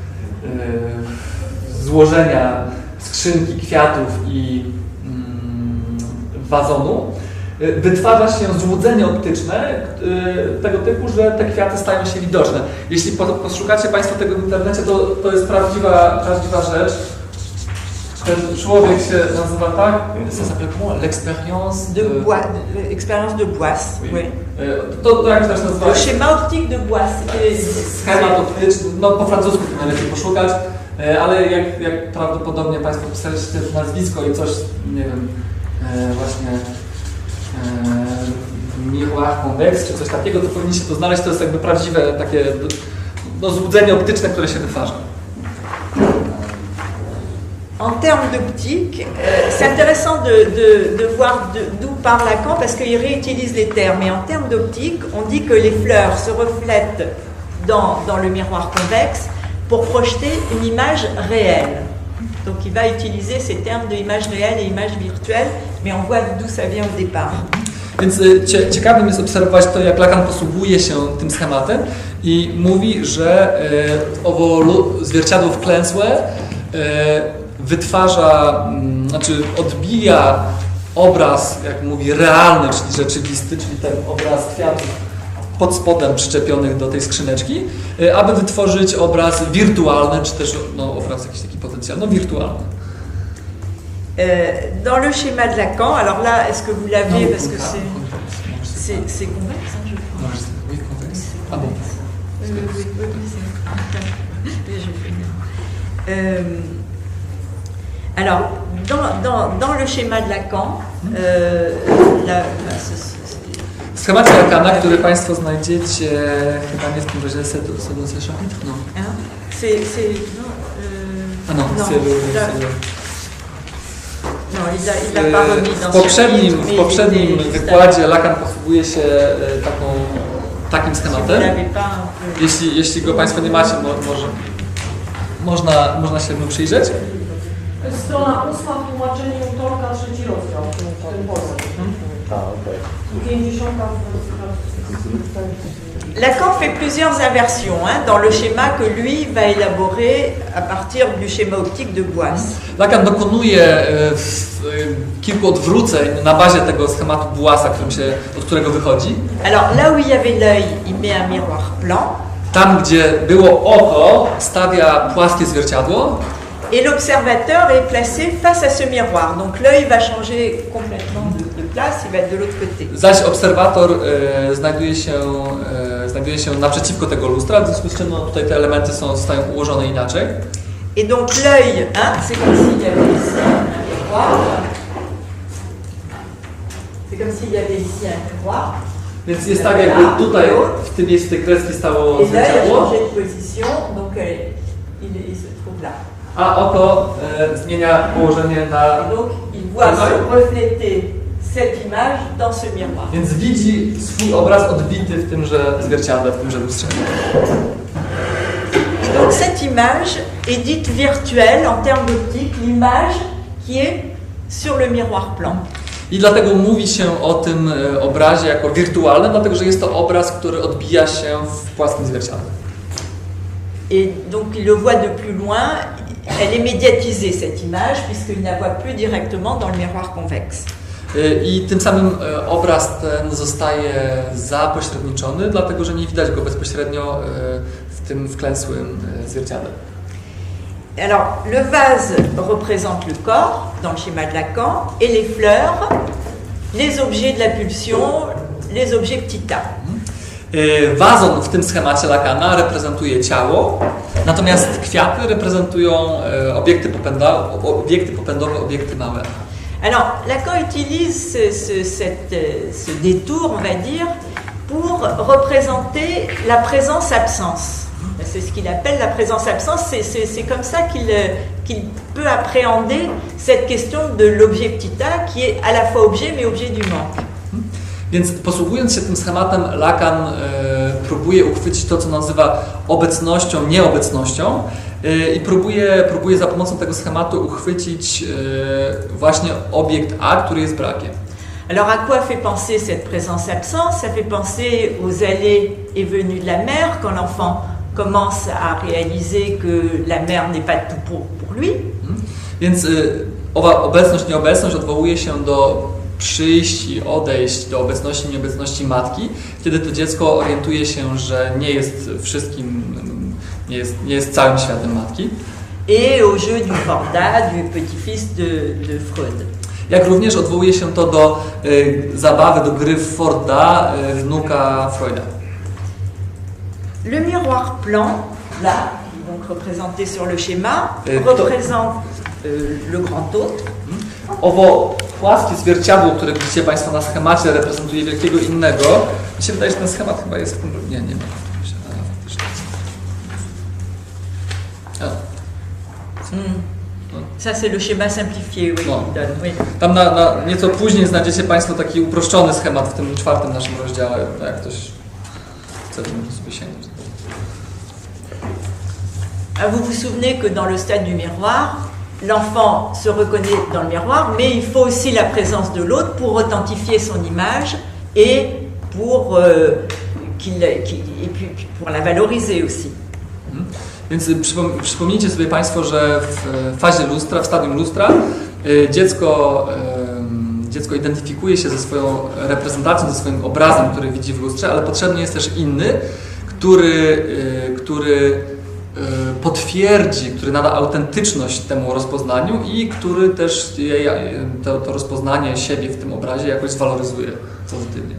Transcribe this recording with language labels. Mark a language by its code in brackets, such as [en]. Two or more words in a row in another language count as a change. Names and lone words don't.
[pl] złożenia skrzynki, kwiatów i wazonu, wytwarza się złudzenie optyczne tego typu, że te kwiaty stają się widoczne. Jeśli poszukacie Państwo tego w internecie, to jest prawdziwa rzecz. Ten człowiek się nazywa tak? [fr] Ça s'appelle comment? L'expérience de Boisse. Oui. [pl] To jak to się nazywa? [fr] Le schéma optique de Boisse. [pl] Schemat optyczny, no po francusku to najlepiej poszukać, ale jak prawdopodobnie Państwo pisaliście nazwisko i coś, nie wiem, właśnie [fr] miroir convexe [pl] czy coś takiego, to powinniście to znaleźć, to jest jakby prawdziwe takie złudzenie optyczne, które się wytwarza. [fr] En termes d'optique, c'est intéressant de voir d'où parle Lacan parce qu'il réutilise les termes. Mais en termes d'optique, on dit que les fleurs se reflètent dans le miroir convexe pour projeter une image réelle. Donc il va utiliser ces termes de image réelle et image virtuelle, mais on voit d'où ça vient au départ. [pl] Więc ciekawym jest obserwować to, jak Lacan posługuje się tym schematem i mówi, że owo zwierciadło wklęsłe wytwarza, znaczy odbija obraz, jak mówi, realny, czyli rzeczywisty, czyli ten obraz kwiatów pod spodem przyczepionych do tej skrzyneczki, aby wytworzyć obraz wirtualny, czy też obraz jakiś taki potencjalny, wirtualny. [fr] Dans le schéma de Lacan, alors là, est-ce que vous l'avez, parce que c'est convexe, hein, je crois. Oui, convexe. Ah bon. Alors, dans le schéma de Lacan, [pl] w schemacie Lacana, który Państwo znajdziecie chyba nie w tym razie [fr] c'est chapitre, [pl] no. W poprzednim wykładzie Lacan posługuje się takim schematem. Jeśli go Państwo nie macie, można się mu przyjrzeć. Strona 8, tłumaczenie Utorka, 3 rozdział, ten polski. 50. [fr] Lacan fait plusieurs inversions dans le schéma que lui va élaborer à partir du schéma optique de Boisse. [pl] Lacan dokonuje kilku odwróceń na bazie tego schematu Boissa, od którego wychodzi. [fr] Alors là où il y avait l'œil, il met un miroir plan. [pl] Tam, gdzie było oko, stawia płaskie zwierciadło. [fr] Et l'observateur est placé face à ce miroir. Donc l'œil va changer complètement de place, il va être de l'autre côté. [pl] Zaś obserwator znajduje się naprzeciwko tego lustra, w związku z czym tutaj te elementy zostają ułożone inaczej. [fr] Et donc l'œil, c'est comme s'il y avait ici un miroir. C'est comme s'il y avait ici un miroir. [pl] Więc jest tak, jakby tutaj w tym miejscu tej kreski stało zwierciadło. [fr] Et l'œil a changé de position, donc il se trouve là. [pl] A oko zmienia położenie na... [fr] Donc il voit se refléter cette image dans ce miroir. [pl] Więc widzi swój obraz odbity w tymże zwierciadle, w tymże lustrze. [fr] Donc cette image est dite virtuelle en termes d'optique, l'image qui est sur le miroir plan. [pl] I dlatego mówi się o tym obrazie jako wirtualnym, dlatego że jest to obraz, który odbija się w płaskim zwierciadle. [fr] Et donc il le voit de plus loin, elle est médiatisée cette image puisqu'il ne la voit plus directement dans le miroir convexe. [pl] I tym samym obraz ten zostaje zapośredniczony, dlatego że nie widać go bezpośrednio w tym wklęsłym zwierciadle. [fr] Alors, le vase représente le corps, dans le schéma de Lacan, et les fleurs, les objets de la pulsion, les objets petit a. [pl] Wazon w tym schemacie Lacana reprezentuje ciało, natomiast kwiaty reprezentują obiekty popędowe, obiekty małe. [fr] Alors, Lacan utilise ce détour, on va dire, pour représenter la présence-absence. C'est ce qu'il appelle la présence-absence. C'est comme ça qu'il peut appréhender cette question de l'objet petit a, qui est à la fois objet, mais objet du manque. [pl] Więc posługując się tym schematem, Lacan próbuje uchwycić to, co nazywa obecnością, nieobecnością i próbuje za pomocą tego schematu uchwycić właśnie obiekt A, który jest brakiem. [fr] Alors à quoi fait penser cette présence-absence? Ça fait penser aux allées et venues de la mère, quand l'enfant commence à réaliser que la mère n'est pas tout pour lui. [pl] Więc owa obecność, nieobecność odwołuje się do przyjść i odejść, do obecności, nieobecności matki, kiedy to dziecko orientuje się, że nie jest wszystkim, nie jest całym światem matki. [fr] Et au jeu du Forda, du petit-fils de Freud. [pl] Jak również odwołuje się to do zabawy, do gry Forda, wnuka Freuda. [fr] Le miroir plan, là, donc représenté sur le schéma, représente le grand autre. [pl] Owo płaskie zwierciadło, które widzicie Państwo na schemacie, reprezentuje wielkiego innego. Mi się wydaje, że ten schemat chyba jest... Nie ma. [fr] Ça c'est le schéma simplifié, oui. [pl] No. [fr] Oui. [pl] Tam nieco później znajdziecie Państwo taki uproszczony schemat w tym 4. naszym rozdziale, jak ktoś chce, to może sobie sięgnąć. [fr] Vous vous souvenez que dans le stade du miroir, l'enfant se reconnaît dans le miroir, mais il faut aussi la présence de l'autre pour authentifier son image et pour, pour la valoriser aussi. [pl] Więc przypomnijcie sobie Państwo, że w fazie lustra, w stadium lustra, dziecko identyfikuje się ze swoją reprezentacją, ze swoim obrazem, który widzi w lustrze, ale potrzebny jest też inny, który potwierdzi, który nada autentyczność temu rozpoznaniu i który też to rozpoznanie siebie w tym obrazie jakoś zwaloryzuje pozytywnie.